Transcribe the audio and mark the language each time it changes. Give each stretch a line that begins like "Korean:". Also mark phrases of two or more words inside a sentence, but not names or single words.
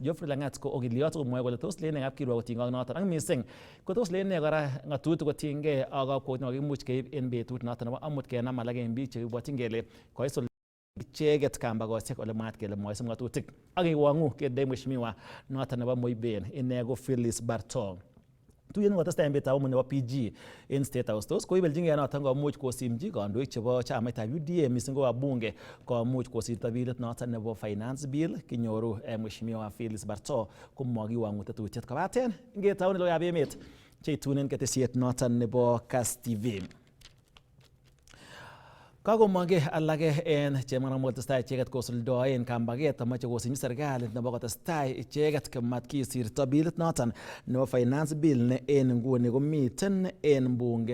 Kalenjin: Geoffrey Lang'at ko okiliot komwoe kole tos lene kapkirwok kotiengei ak noton ak missing ko tos lene kora ng'atutik kotiengei ak kakwautiet nekimuch keib en betut noton nebo amut kenam alak en biik chekibwotyin kele koisul icheget kambakosiek ole mwaat kele moisib ng'atutik ak kiwong'u ketindoi mheshimiwa noton nebo Moiben ine ko Phyllis Bartong. Tuyet nekotestai en betutab amut nebo PG en State House tos koibeljingei noton komuch kosimchi kandoik chebo chamaitab UDA missing ko wabunge komuch kosirto bilit noton nebo
English: finance bill
Kalenjin: kinyoru mheshimiwa Phyllis Bartong komakiwong'u tetutiet kobaten ngetaune logoiywekab emet cheitunen ketesiet noton nebo Kass TV. Kakomongei alage en chemaramo testai icheget kosuldoen kambaget amache kosimchi serikalit nebo kotestai icheget komat kisirto bilit noton nebo
English: finance bill
Kalenjin: ne en nguni komiten en bunge.